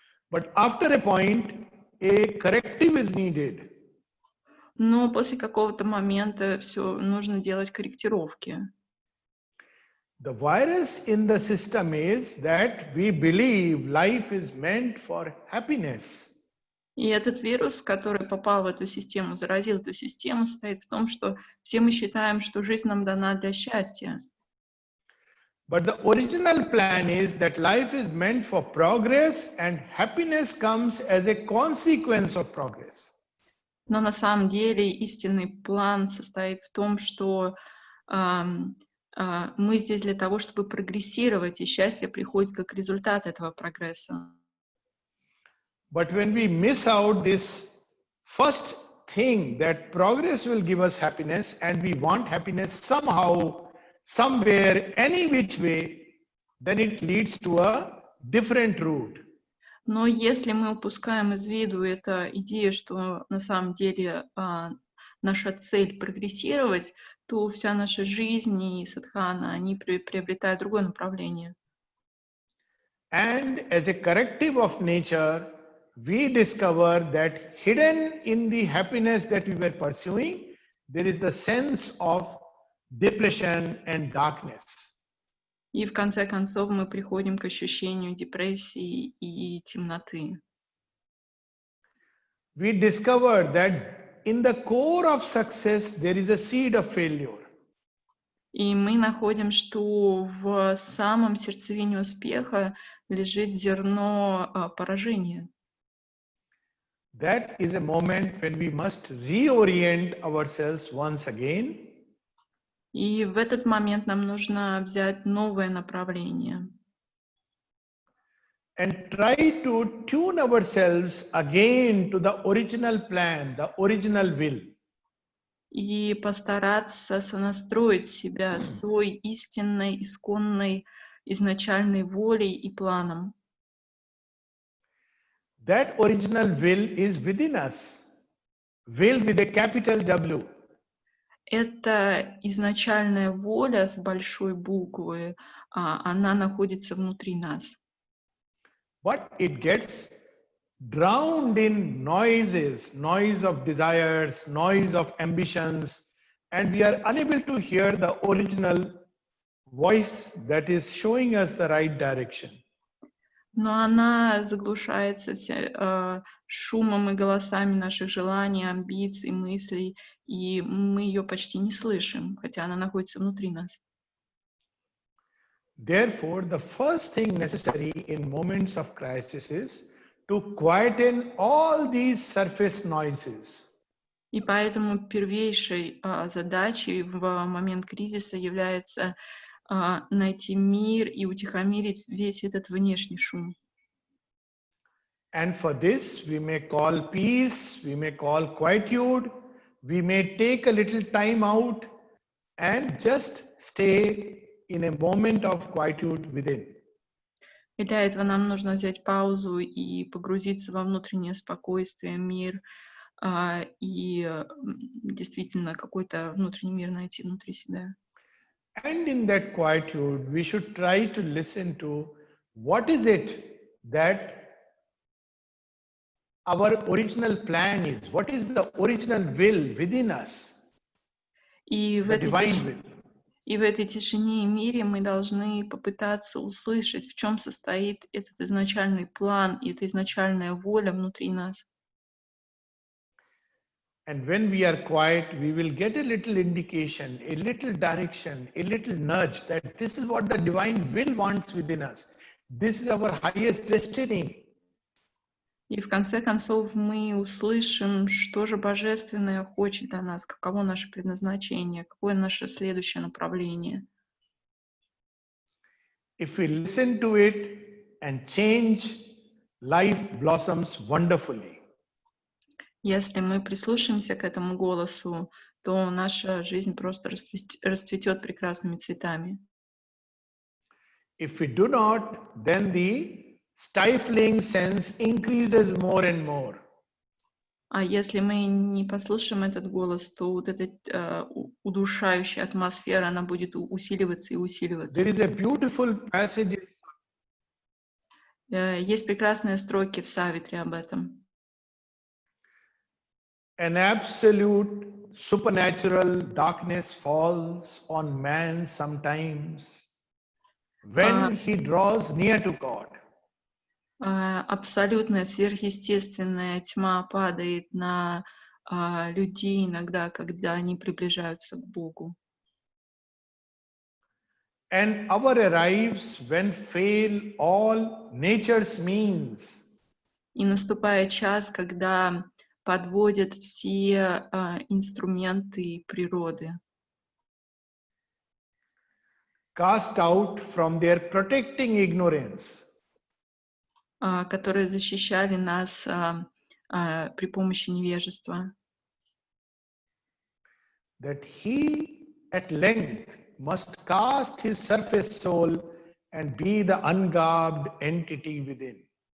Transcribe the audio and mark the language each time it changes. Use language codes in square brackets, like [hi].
[en] But after a point, a corrective is needed. [ru] Но после какого-то момента все нужно делать корректировки. [en] The virus in the system is that we believe life is meant for happiness. [ru] И этот вирус, который попал в эту систему, заразил эту систему, состоит в том, что все мы считаем, что жизнь нам дана для счастья. [en] But the original plan is that life is meant for progress and happiness comes as a consequence of progress. [ru] Но на самом деле истинный план состоит в том, что мы здесь для того, чтобы прогрессировать, и счастье приходит как результат этого прогресса. [en] But when we miss out this first thing that progress will give us happiness and we want happiness somehow, somewhere, any which way, then it leads to a different route. [ru] Но если мы упускаем из виду эту идею, что на самом деле наша цель прогрессировать, то вся наша жизнь и садхана, они приобретают другое направление. [en] And as a corrective of nature, we discover that hidden in the happiness that we were pursuing, there is the sense of depression and darkness. [ru] И в конце концов мы приходим к ощущению депрессии и темноты. [en] We discover that in the core of success, there is a seed of failure. [ru] И мы находим, что в самом сердцевине успеха лежит зерно поражения. [en] that is a moment when we must reorient ourselves once again. [ru] И в этот момент нам нужно взять новое направление. [en] And try to tune ourselves again to the original plan, the original will. [ru] И постараться сонастроить себя с той истинной, исконной, изначальной волей и планом. [en] That original will is within us. Will with a capital W. [ru] Эта изначальная воля с большой буквы, она находится внутри нас. [en] But it gets drowned in noises, noise of desires, noise of ambitions, and we are unable to hear the original voice that is showing us the right direction. [ru] Но она заглушается шумом и голосами наших желаний, амбиций, мыслей, и мы ее почти не слышим, хотя она находится внутри нас. [en] Therefore, the first thing necessary in moments of crisis is to quieten all these surface noises. [ru] И поэтому первейшей задачей в момент кризиса является найти мир и утихомирить весь этот внешний шум. [en] And for this, we may call peace, we may call quietude, we may take a little time out and just stay in a moment of quietude within. [ru] И для этого нам нужно взять паузу и погрузиться во внутреннее спокойствие, мир, и действительно какой-то внутренний мир найти внутри себя. [en] And in that quietude, we should try to listen to what is it that our original plan is, what is the original will within us, [ru] И [en] the divine will. [ru] И в этой тишине и мире мы должны попытаться услышать, в чем состоит этот изначальный план и эта изначальная воля внутри нас. [en] And when we are quiet, we will get a little indication, a little direction, a little nudge that this is what the divine will wants within us. This is our highest destiny. [ru] И в конце концов мы услышим, что же Божественное хочет от нас, каково наше предназначение, какое наше следующее направление. [en] If we listen to it and change, life blossoms wonderfully. [ru] Если мы прислушаемся к этому голосу, то наша жизнь просто расцветет прекрасными цветами. [en] If we do not, then the stifling sense increases more and more. [ru] А если мы не послушаем этот голос, то вот эта удушающая атмосфера, она будет усиливаться и усиливаться. [en] There is a beautiful passage. [ru] Есть прекрасные строки в Савитре об этом. [en] An absolute supernatural darkness falls on man sometimes when he draws near to God. [ru] Абсолютная сверхъестественная тьма падает на людей иногда, когда они приближаются к Богу. [en] And hour arrives when fail all nature's means. [ru] И наступает час, когда подводят все инструменты природы. [en] Cast out from their protecting ignorance. [ru] Которые защищали нас при помощи невежества. [en] That he at length must cast his surface soul and be the ungarbed entity within.